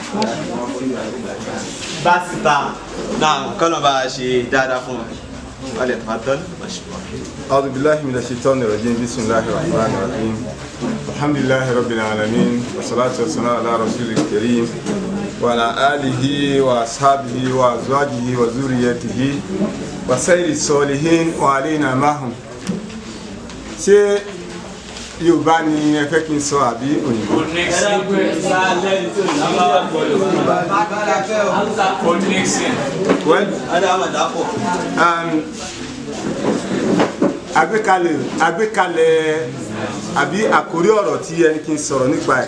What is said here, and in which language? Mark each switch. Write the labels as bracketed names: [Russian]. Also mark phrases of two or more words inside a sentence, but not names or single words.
[Yoruba] Bacita náà kọ́nà bá a ṣe dáadáa fún wọn. Wọ́n lè [Arabic] تفضل مشكورا. أعوذ بالله من الشيطان الرجيم بسم الله الرحمن الرحيم الحمد لله رب العالمين والصلاة والسلام على رسول الكريم وعلى آله وأصحابه وأزواجه وذريته وسائر الصالحين وعلينا معهم. [Yoruba] ṣé Yorùbá ni ẹ fẹ́ kí n sọ àbí òyìnbó? Àgbékalẹ̀ àbí àkórí ọ̀rọ̀ tí ẹni kí n sọ̀rọ̀ nípa ẹ̀.